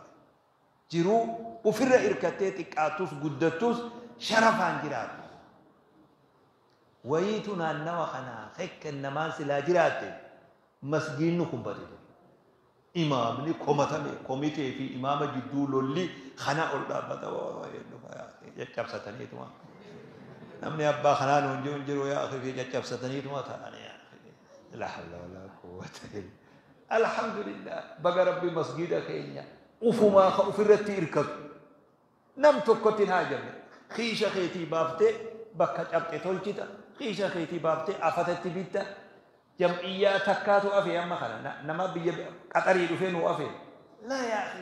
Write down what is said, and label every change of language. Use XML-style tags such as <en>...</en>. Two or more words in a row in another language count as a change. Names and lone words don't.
<om>jiruu ufirra irkattee xiqqaatus guddattus sharafaan jiraatu wayiitu naannawa kanaa hekka namaan silaa jiraatte masgiinnu kun badee imaamni komatame komitee fi imaama jidduu lolli kana ol dhaabbata caccabsataniituma namni abbaa kanaa nuun jiru jiru yaa akhi caccabsataniituma ta'ani</om> <ar>لا حول ولا قوة إلا الحمد لله</ar> <om>baga rabbi masgida keenya ufumaa ka ufirratti irkatu nam tokkotin haajame khiisha keetii baaftee bakka cabxe tolchita khiisha keetii baaftee afatatti bitta jam'iyyaa takkaatu afee amma kana nama biyya qaxarii dhufee nu afee</om> <ar>لا يا أخي</ar>